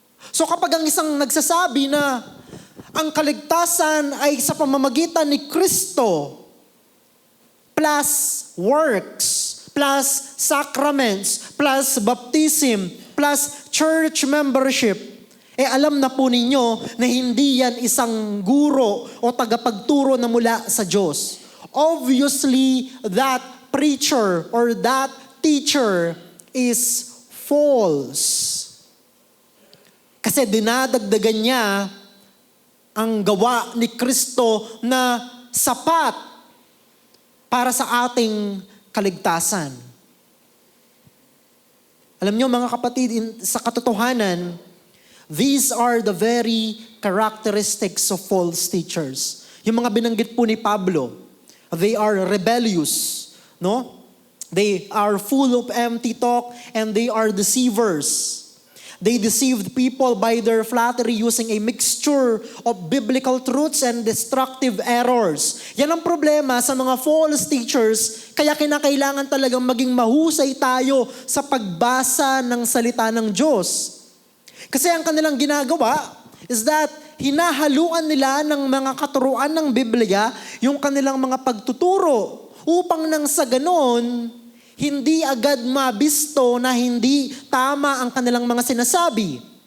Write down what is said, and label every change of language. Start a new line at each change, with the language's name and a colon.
Filipino: So kapag ang isang nagsasabi na ang kaligtasan ay sa pamamagitan ni Kristo,
English: plus works, plus sacraments, plus baptism, plus church membership,
Filipino: alam na po ninyo na hindi yan isang guro o tagapagturo na mula sa Diyos.
English: Obviously, that preacher or that teacher is false.
Filipino: Kasi dinadagdagan niya ang gawa ni Kristo na sapat para sa ating kaligtasan. Alam niyo mga kapatid, sa katotohanan,
English: these are the very characteristics of false teachers.
Filipino: Yung mga binanggit po ni Pablo,
English: they are rebellious,
Filipino: no?
English: They are full of empty talk and they are deceivers. They deceived people by their flattery using a mixture of biblical truths and destructive errors.
Filipino: Yan ang problema sa mga false teachers, kaya kinakailangan talagang maging mahusay tayo sa pagbasa ng salita ng Diyos. Kasi ang kanilang ginagawa is that hinahaluan nila ng mga katuruan ng Biblia yung kanilang mga pagtuturo upang nang sa ganon, hindi agad mabisto na hindi tama ang kanilang mga sinasabi.